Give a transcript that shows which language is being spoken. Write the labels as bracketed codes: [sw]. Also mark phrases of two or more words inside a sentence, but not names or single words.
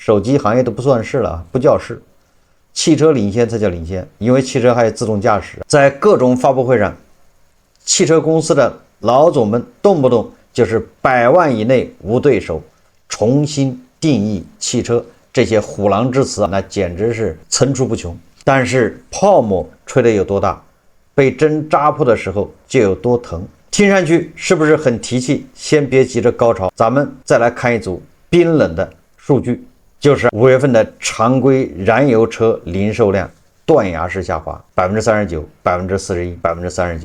[zh] 手機行業都不算是了，不叫事，汽車領先才叫領先，因為汽車還有自動駕駛。在各種發布會上，汽車公司的老總們動不動就是100萬以內無對手，重新定義汽車，這些虎狼之詞那簡直是層出不窮。但是泡沫吹得有多大，被針扎破的時候就有多疼。聽上去是不是很提氣？先別急着高潮，咱們再來看一組冰冷的數据，就是5月份的常規燃油車零售量斷崖式下滑，39%、41%、39%。